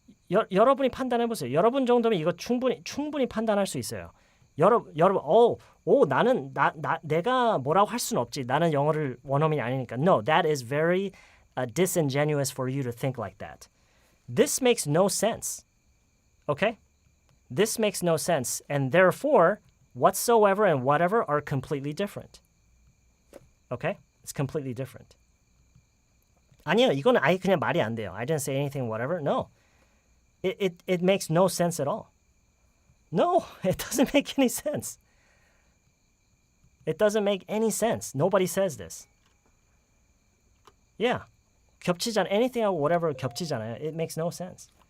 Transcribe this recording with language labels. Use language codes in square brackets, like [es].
[ko] 여러분이 판단해 보세요. 여러분 정도면 이거 충분히 판단할 수 있어요. 여러분, 나는 내가 뭐라고 할 수는 없지. 나는 영어를 원어민이 아니니까. [en] No, that is very disingenuous for you to think like that. This makes no sense. Okay? This makes no sense, and therefore, whatsoever and whatever are completely different. Okay? It's completely different. [ko] 아니요, 이거는 아예 그냥 말이 안 돼요. [en] I didn't say anything whatever. No. It makes no sense at all. No, it doesn't make any sense. It doesn't make any sense. Nobody says this. Yeah. [ko] 겹치잖아. [en] Anything하고 whatever [ko] 겹치잖아요. [en] It makes no sense.